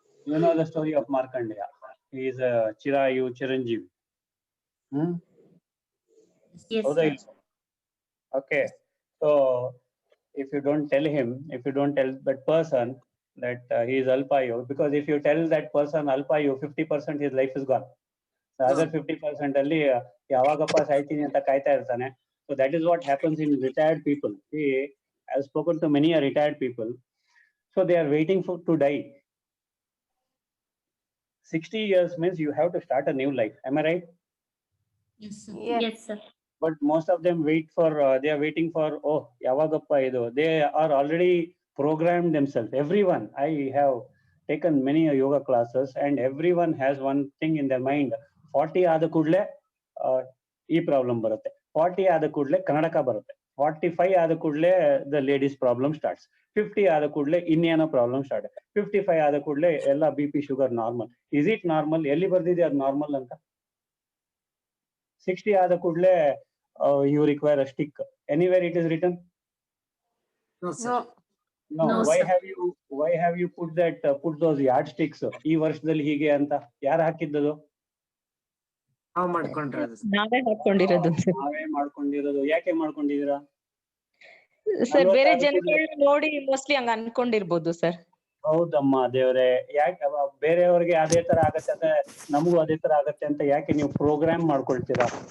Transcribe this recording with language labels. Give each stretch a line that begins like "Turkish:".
English: You know the story of Markandeya. He is a Chirayu Chiranjeevi. Yes,
Kannada: ಹೌದಾ
English: sir.
Kannada: ಇಲ್ವಾ?
English: Okay, so if you don't tell that person that he is Alpayu, because if you tell that person Alpayu, 50% his life is gone.
Kannada: Other 50% ಅಲ್ಲಿ ಯಾವಾಗಪ್ಪ ಸಾಯ್ತೀನಿ ಅಂತ ಕಾಯ್ತಾ ಇರ್ತಾನೆ.
English: So that is what happens in retired people. See, I have spoken to many retired people. So they are waiting to die. 60 years means you have to start a new life. Am I right? Yes, sir. Yes. Yes, sir. But most of them they are waiting for, oh,
Kannada: yavagappa idu.
English: They are already programmed themselves. Everyone, I have taken many yoga classes and everyone has one thing in their mind.
Kannada: 40 ಆದ ಕೂಡಲೇ ಈ problem ಬರುತ್ತೆ, 40 ಆದ ಕೂಡಲೇ ಕನ್ನಡಕ ಬರುತ್ತೆ, 45 ಆದ ಕೂಡಲೇ
English: the ladies problem starts,
Kannada: 50 ಆದ ಕೂಡಲೇ ಇನ್ನೇನೋ ಪ್ರಾಬ್ಲಮ್ ಸ್ಟಾರ್ಟ್, 55 ಆದ ಕೂಡಲೇ ಎಲ್ಲ BP sugar normal.
English: Is it normal?
Kannada: ಎಲ್ಲಿ ಬರ್ದಿದೆ ಅದು ನಾರ್ಮಲ್ ಅಂತ?
English: 60
Kannada: ಆದ ಕೂಡಲೇ
English: you require a stick. Anywhere it is written? No, sir. No. No. No, Why have you put those yardsticks?
Kannada: ಈ ವರ್ಷದಲ್ಲಿ ಹೀಗೆ ಅಂತ ಯಾರು ಹಾಕಿದ್ದದು? ನಾವು ಮಾಡ್ಕೊಂಡಿರೋದು sir. ನಾವೇ ಹಾಕೊಂಡಿರೋದು ಸರ್. ನಾವೇ ಮಾಡ್ಕೊಂಡಿರೋದು. ಯಾಕೆ ಮಾಡ್ಕೊಂಡಿದೀರಾ? ಸರ್ ಬೇರೆ 46 ಜನಗಳನ್ನ ನೋಡಿ ಮೋಸ್ಟ್ಲಿ ಹಂಗ ಅನ್ಕೊಂಡಿರ್ಬೋದು ಸರ್. ಹೌದಮ್ಮ ದೇವ್ರೆ, ಯಾಕೆ ಬೇರೆಯವ್ರಿಗೆ ಅದೇ ತರ ಆಗತ್ತೆ ಅಂದ್ರೆ ನಮಗೂ ಅದೇ ತರ ಆಗತ್ತೆ ಅಂತ ಯಾಕೆ ನೀವು ಪ್ರೋಗ್ರಾಮ್ ಮಾಡ್ಕೊಳ್ತೀರಾ?